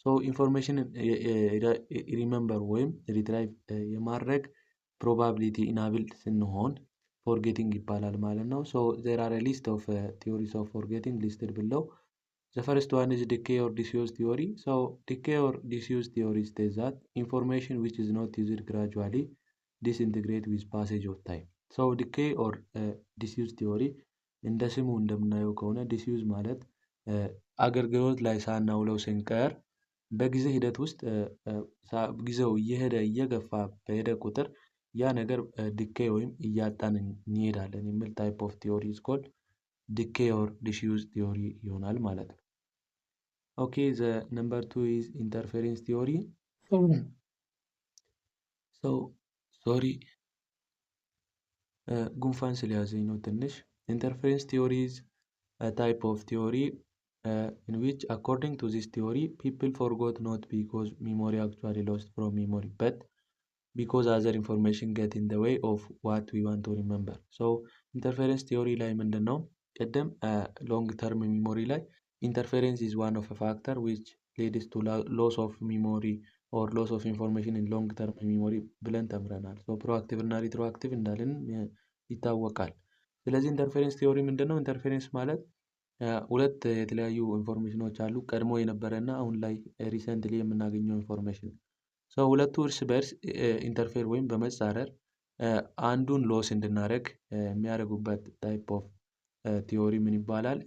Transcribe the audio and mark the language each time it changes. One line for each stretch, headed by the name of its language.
English: Information remember
Amharic: ወይም
English: retrieve
Amharic: የማድረግ
English: probability inable
Amharic: ስንሆን
English: forgetting
Amharic: ይባላል ማለት ነው።
English: there are a list of theories of forgetting listed below. The first one is decay or disuse theory. Decay or disuse theory states that information which is not used gradually disintegrate with passage of time.
Amharic: decay or disuse theory እንደ ስሙ እንደምናየው ከሆነ disuse ማለት አገልግሎት ላይ ሳናውለው ስንቀር በጊዜ ሂደት ውስጥ ጊዜው እየገፋ በሄደ ቁጥር ያ ነገር ዲኬይ ወይም እያጣን እንሄዳለን የሚል
English: ታይፕ ኦፍ ቲዮሪ is called decay or disuse theory
Amharic: ይሆናል ማለት ነው።
English: Okay, the number 2 is interference theory. So sorry,
Amharic: ጉንፋን ስለያዘኝ ነው ትንሽ።
English: Interference theory is a type of theory in which, according to this theory, people forgot not because memory actually lost from memory, but because other information get in the way of what we want to remember. So interference theory
Amharic: ላይ ምንድን ነው? ቅድም
English: long term memory ላይ interference is one of a factor which leads to loss of memory or loss of information in long term memory
Amharic: ብለን ተምረናል።
English: so proactive እና retroactive
Amharic: እንዳልን ይታወቃል። ስለዚህ
English: ኢንተርፌረንስ ቲዮሪ
Amharic: ምንድነው? ኢንተርፌረንስ ማለት ሁለት የተለያዩ ኢንፎርሜሽኖች አሉ። ቀድሞ የነበረ እና አሁን ላይ ሪሰንትሊ የምናገኘው ኢንፎርሜሽን ሰው ሁለቱ እርስ በእርስ ኢንተርፌር ወይም በመጻረር አንዱን ሎስ እንድናደርግ የሚያደርጉበት
English: ታይፕ ኦፍ ቲዮሪ
Amharic: ምን ይባላል?